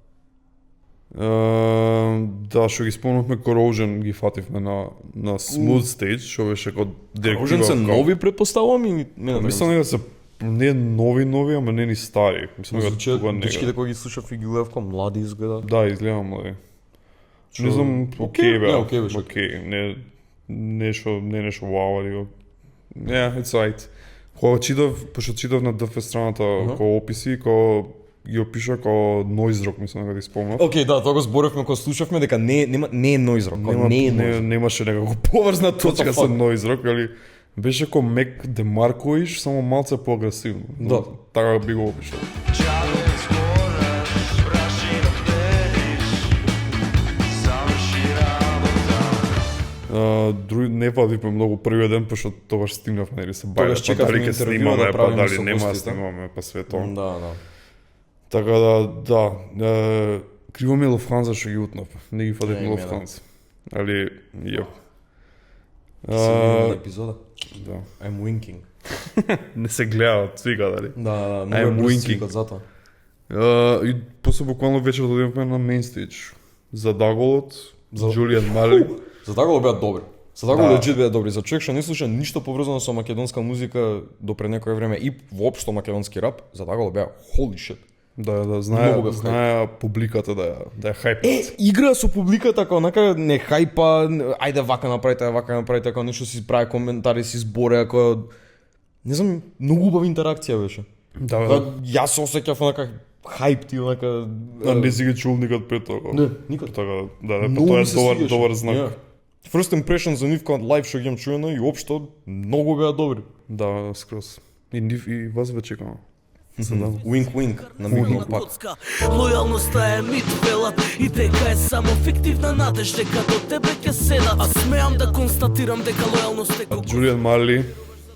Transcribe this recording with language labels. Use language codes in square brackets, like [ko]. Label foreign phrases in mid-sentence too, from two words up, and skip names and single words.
[mk] Да, што ги спомнавме Corrosion ги фативме на Smooth Stage, што беше код директива. Corrosion се нови предпоставам и Мислам дека се не нови, ама не ни стари. Мислам дека дечките кои ги слушав и ги гледав како млади изгледа. Да, изгледа млади. Не знам, окей бе. беше. Окей, не нешто вау, али го. [en] Yeah, it's right. [mk] Кога пошто читав на ДФ страната кога описи, кога ги опиша како [en] noise rock, [mk] мислам дека ти спомнав. Океј, да, тоа го зборавме кога слушавме дека не е [en] noise rock, [mk] Немаше некако поврзна точка со [en] noise rock, [mk] али беше како Мек Демаркович, само малце поагресивно. Да. Така би го опишал. Други не фативме многу првиот ден, пошто тогаш стигнавме, нели се бајде, Тогаш чекавме дали ќе интервју снимаме, да па правиме дали со нема да гостите. снимаме, па све тоа. Да. Така да, криво ми е Луфтханза што ги утнав, не ги фативме Луфтханза. Али, ја. Сигурна епизода. Да. [en] I'm winking. [mk] Не се гледа, цвика дали. Да, [en] I'm [mk] многу [en] winking. [mk] winking затоа. И после буквално вечер додивме на [en] main stage. [mk] За Даголот, Джулиан Марли. За тако беа добри. За тако легит беа добри. За човек што не слуша ништо поврзано со македонска музика до пред некое време и воопшто македонски рап, за тако беа [en] holy shit. [mk] Да, Многу бев знае публиката да ја хајпат. Игра со публиката како онака не хајпа, ајде вака направите, како нешто си прави коментари, си збори, ако не знам, многу убава интеракција беше. Да, Јас се осеќав онака хајп ти онака. не си ги чул никад пред тоа. Не, никад. Така, Многу тоа ми е се добар свигаше. знак. Yeah. [en] First impression [mk] за нив кога лайв што ги имам чуено и општо многу беа добри. Да, скроз. И вас ве чекам. Wink на микро пак. Лојалноста е мит велат и дека е само фиктивна надеж дека до тебе ќе седат. А смеам да констатирам дека лојалност е